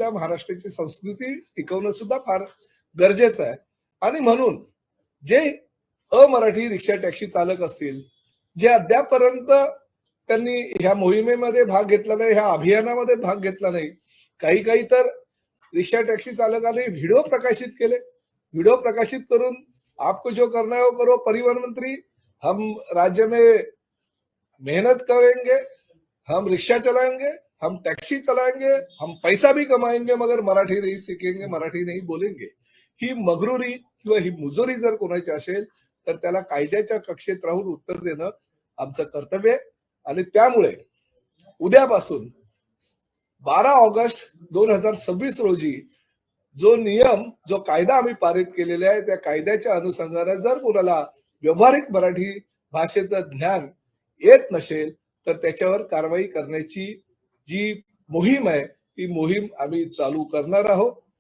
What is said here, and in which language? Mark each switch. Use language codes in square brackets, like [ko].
[mr] महाराष्ट्राची संस्कृती टिकवणं सुद्धा फार गरजेचं आहे। आणि म्हणून जे अमराठी रिक्षा टॅक्सी चालक असतील, जे अद्यापपर्यंत त्यांनी ह्या मोहिमेमध्ये भाग घेतला नाही, ह्या अभियानामध्ये भाग घेतला नाही, काही काही तर रिक्षा टॅक्सी चालकांनी व्हिडिओ प्रकाशित केले। व्हिडिओ प्रकाशित करून [hi] आपको जो करना है वो करो, परिवहन मंत्री हम राज्य में मेहनत करेंगे, हम रिक्शा चलाएंगे, हम टैक्सी चलाएंगे, हम पैसा भी कमाएंगे, मगर मराठी नहीं सीखेंगे, मराठी नहीं बोलेंगे। [mr] ही मगरुरी किंवा ही मुजोरी जर कोणाची असेल तर त्याला कायद्याच्या कक्षेत राहून उत्तर देणं आमचं कर्तव्य आहे। आणि त्यामुळे उद्यापासून 12 ऑगस्ट 2026 रोजी जो नियम, जो कायदा आम्ही पारित केलेला आहे, त्या कायद्याच्या अनुषंगाने जर कोणाला व्यावहारिक मराठी भाषेचं ज्ञान येत नसेल तर त्याच्यावर कारवाई करण्याची जी मोहीम आहे ती मोहीम आम्ही चालू करणार आहोत।